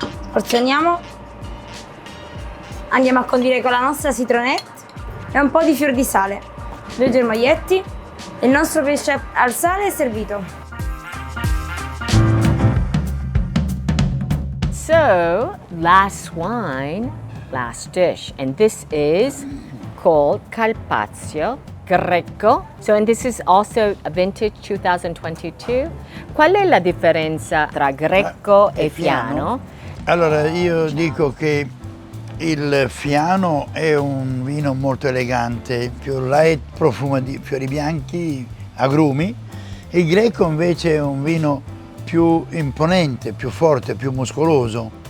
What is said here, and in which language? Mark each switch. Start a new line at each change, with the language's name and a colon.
Italian: Porzioniamo, andiamo a condire con la nostra citronette e un po' di fior di sale, 2 germoglietti e il nostro pesce al sale è servito.
English: So, last wine, last dish, and this is called Carpaccio Greco. So, and this is also a vintage 2022.
Italian: Qual è la differenza tra Greco e Fiano? Allora, io dico che il Fiano è un vino molto elegante, più light, profuma di fiori bianchi, agrumi. Il Greco invece è un vino più imponente, più forte, più muscoloso.